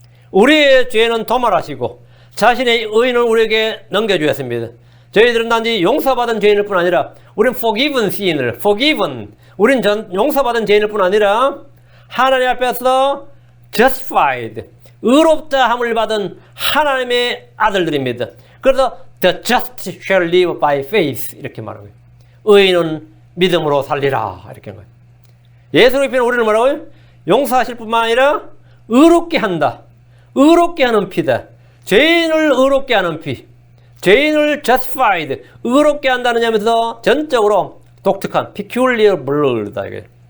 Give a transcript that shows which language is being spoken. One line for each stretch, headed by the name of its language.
Korean: 우리의 죄는 도말하시고 자신의 의는 우리에게 넘겨주셨습니다. 저희들은 단지 용서받은 죄인일 뿐 아니라 우리는 forgiven sin을 우린 용서받은 죄인일 뿐 아니라 하나님 앞에서 justified 의롭다 함을 받은 하나님의 아들들입니다. 그래서
English: the just shall live by faith
Korean: 이렇게 말하고요. 의인은 믿음으로 살리라 이렇게 하는 거예요. 예수의 피는 우리를 뭐라고요? 용서하실 뿐만 아니라 의롭게 한다. 의롭게 하는 피다. 죄인을 의롭게 하는 피. 죄인을 justified 의롭게 한다는 점에서 전적으로 독특한
English: peculiar blood
Korean: 다 이게.